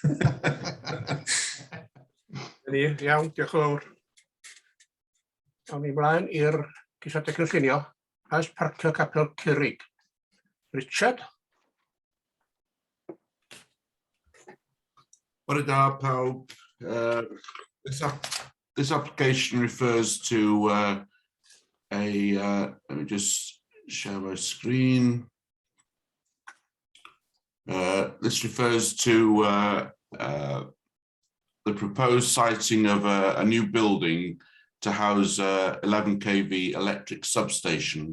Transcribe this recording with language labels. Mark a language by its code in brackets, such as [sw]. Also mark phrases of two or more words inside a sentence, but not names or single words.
[cy] Iawn, diolch yn fawr. Awn ni ymlaen i'r ceisiadau cynllunio. Oes Parcio Capel Curig. Richard? Bore da pawb. [en] This application refers to let me just share my screen. This refers to the proposed siting of a new building to house 11 kV electric substation.